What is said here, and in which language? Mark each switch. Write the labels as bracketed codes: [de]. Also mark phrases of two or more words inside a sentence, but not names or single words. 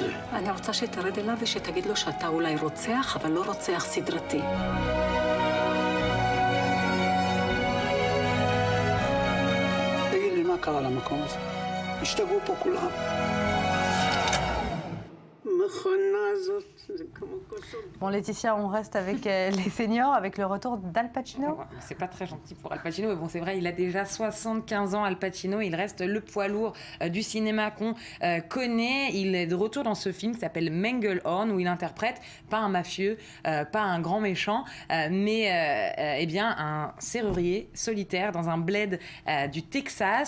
[he] אני רוצה שתרד אליו ושתגיד לו שאתה אולי רוצח, אבל לא רוצח סדרתי. תגיד לי, מה קרה למקום הזה? השתגעו פה כולם. מכונה הזאת, זה כמו כוסות. [fr] Bon, Laetitia, on reste avec les seniors, avec le retour d'Al Pacino. C'est pas très gentil pour Al Pacino, mais bon, c'est vrai, il a déjà 75 ans, Al Pacino. Il reste le poids lourd du cinéma qu'on connaît. Il est de retour dans ce film qui s'appelle Manglehorn, où il interprète pas un mafieux, pas un grand méchant, mais eh bien un serrurier solitaire dans un bled du Texas.